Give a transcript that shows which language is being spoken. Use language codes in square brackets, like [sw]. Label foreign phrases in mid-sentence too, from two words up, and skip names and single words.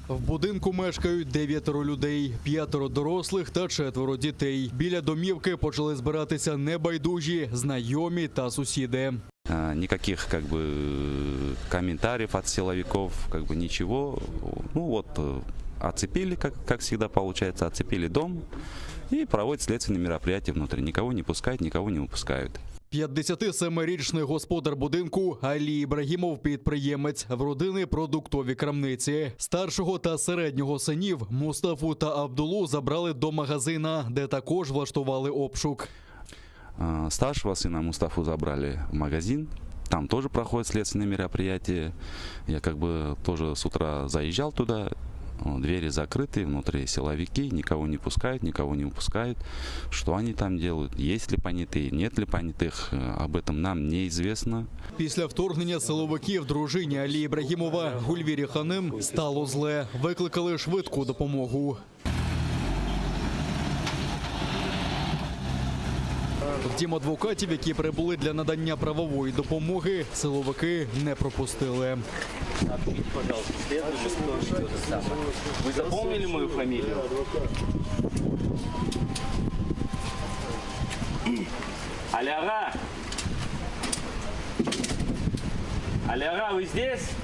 [uk] В будинку мешкають 9 людей, 5 дорослих та 4 дітей. Біля домівки почали збиратися небайдужі, знайомі та сусіди. [ru] Никаких комментариев от силовиков, ничего. Оцепили, как всегда получается, оцепили дом и проводят следственные мероприятия внутри. Никого не пускают, никого не выпускают. [uk] 57-річний господар будинку Алі Ібрагімов – підприємець. В родини продуктові крамниці. Старшого та середнього синів Мустафу та Абдулу забрали до магазина, де також влаштували обшук. [ru] Старшего сына Мустафу забрали в магазин. Там тоже проходят следственные мероприятия. Я тоже с утра заезжал туда. Двери закрыты, внутри силовики, никого не пускают, никого не выпускают. Что они там делают, есть ли понятые, нет ли понятых, об этом нам неизвестно. [uk] Після вторгнення силовиків дружині Алі Ібрагімова Гульвірі Ханим стало зле. Викликали швидку допомогу. Втім, адвокатів, які прибули для надання правової допомоги, силовики не пропустили. [ru] Сообщите, пожалуйста, следователю, кто ведет это самое. Вы запомнили мою фамилию? Аляра! Аляра, вы здесь?